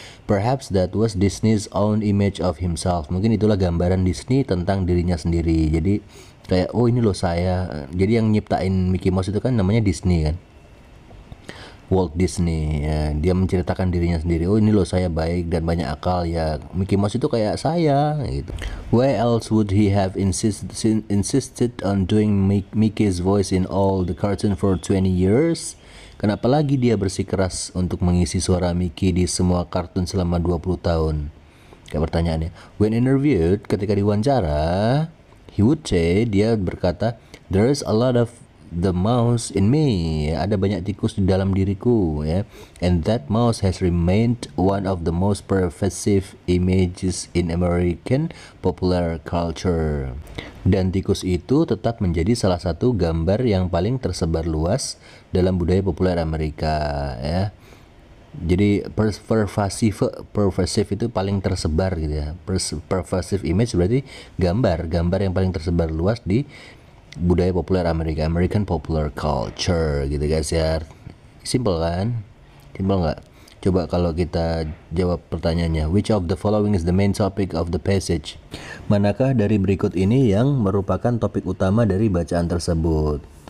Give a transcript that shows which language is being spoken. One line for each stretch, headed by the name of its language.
English: Perhaps that was Disney's own image of himself.
Indonesian: Mungkin itulah gambaran Disney tentang dirinya sendiri. Jadi kayak oh ini loh saya. Jadi yang nyiptain Mickey Mouse itu kan namanya Disney kan, Walt Disney ya. Dia menceritakan dirinya sendiri, oh ini loh saya baik dan banyak akal ya, Mickey Mouse itu kayak saya gitu.
English: Why else would he have insisted on doing Mickey's voice in all the cartoon for 20 years?
Indonesian: Kenapa lagi dia bersikeras untuk mengisi suara Mickey di semua kartun selama 20 tahun? Kayak pertanyaannya.
English: When interviewed, ketika diwawancara, dia berkata, there's a lot of the mouse in me. Ada banyak tikus di dalam diriku ya. And that mouse has remained one of the most pervasive images in American popular culture.
Indonesian: Dan tikus itu tetap menjadi salah satu gambar yang paling tersebar luas dalam budaya populer Amerika ya. Jadi pervasive itu paling tersebar gitu ya. Pervasive image berarti gambar yang paling tersebar luas di budaya populer Amerika, American popular culture gitu guys ya. Simple kan? Simple nggak?
English: Coba kalau kita jawab pertanyaannya, which of the following is the main topic of the passage?
Indonesian: Manakah dari berikut ini yang merupakan topik utama dari bacaan tersebut?